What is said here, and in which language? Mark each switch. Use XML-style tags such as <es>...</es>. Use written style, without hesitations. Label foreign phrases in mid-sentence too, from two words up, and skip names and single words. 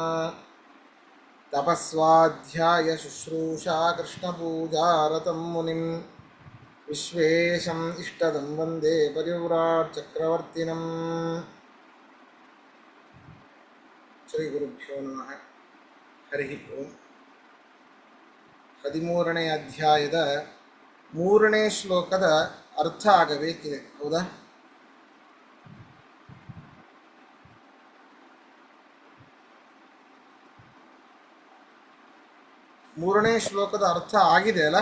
<sa>तपस्वाध्याय शुश्रूषा कृष्णपूजारतं मुनिं विश्वेशम् इष्टदं वन्दे परिव्राट् चक्रवर्तिनम्। ಶ್ರೀ ಗುರುಭ್ಯೋ ನಮಃ. ಹರಿ ಓಂ.</sa> <kn>13ನೇ ಅಧ್ಯಾಯದ 3ನೇ ಶ್ಲೋಕದ ಅರ್ಥ ಆಗಬೇಕಿದೆ, ಹೌದಾ? ಮೂರನೇ ಶ್ಲೋಕದ ಅರ್ಥ ಆಗಿದೆ ಅಲ್ಲ?</kn>